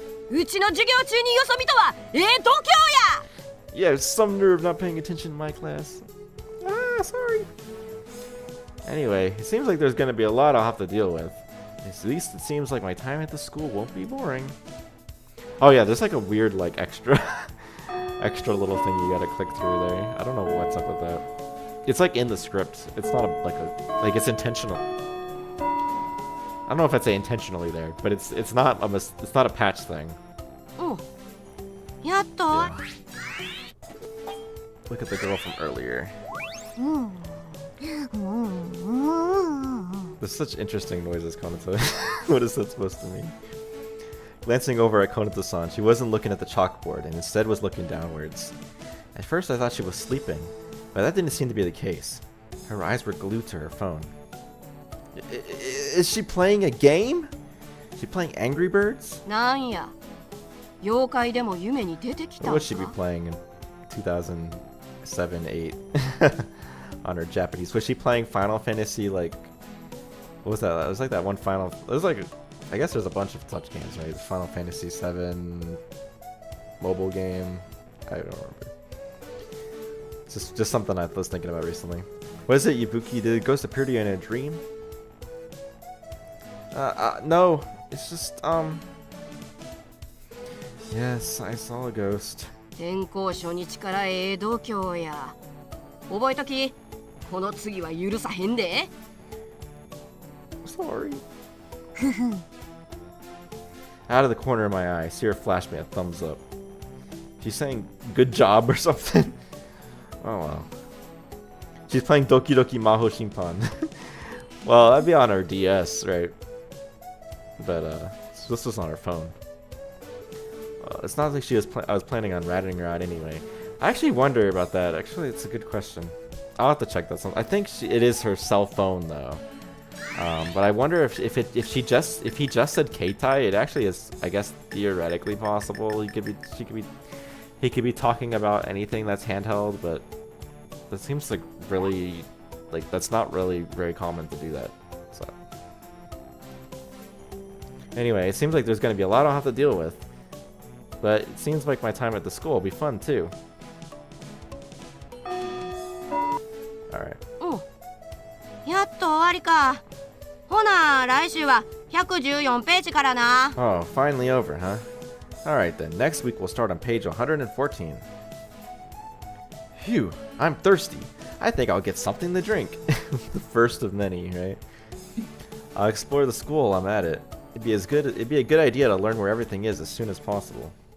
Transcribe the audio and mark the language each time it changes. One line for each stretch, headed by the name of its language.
Japanese: うちの授業中によそ見とは度胸や
English: Yeah, some nerve not paying attention in my class. Ah, sorry. Anyway, it seems like there's gonna be a lot I'll have to deal with. At least it seems like my time at the school won't be boring. Oh yeah, there's like a weird like extra little thing you gotta click through there. I don't know what's up with that. It's like in the script. It's not like it's intentional. I don't know if I'd say intentionally there, but it's not a patch thing.
Japanese: うんやっと
English: Yeah. Look at the girl from earlier.
Japanese: うんうんうん。
English: There's such interesting noises, Konoto. What is that supposed to mean? Glancing over at Konoto-san, she wasn't looking at the chalkboard and instead was looking downwards. At first I thought she was sleeping, but that didn't seem to be the case. Her eyes were glued to her phone. Is she playing a game? Is she playing Angry Birds?
Japanese: なんや妖怪でも夢に出てきた
English: What ん would she be
Japanese: か
English: playing in 2007, 8 on her Japanese? Was she playing Final Fantasy like... What was that? It was like that one Final... It was like... I guess there's a bunch of touch games, right? Final Fantasy 7 mobile game. I don't remember. It's just something I was thinking about recently. What is it, Ibuki? Did a ghost appear to you in a dream? No. It's just, Yes, I saw a ghost.
Japanese: 転校初日から度胸や覚えときこの次は許さへんで
English: Sorry. Out of the corner of my eye, I see her flash me a thumbs up. She's saying good job or something. Oh wow. She's playing Doki Doki Maho Shinpan. Well, that'd be on her DS, right? But this was on her phone. It's not like I was planning on ratting her out anyway. I actually wonder about that. Actually, it's a good question. I'll have to check that. I think it is her cell phone though. But I wonder if he just said Keitai, it actually is, I guess, theoretically possible. He could be talking about anything that's handheld, but that seems like really, like that's not really very common to do that. So anyway, it seems like there's going to be a lot I'll have to deal with, but it seems like my time at the school will be fun too. All right.
Japanese: やっと終わりかほな来週は114ページからな
English: Oh, finally over, huh? Alright then, next week we'll start on page 114. Phew, I'm thirsty. I think I'll get something to drink. The first of many, right? I'll explore the school while I'm at it. It'd be a good idea to learn where everything is as soon as possible.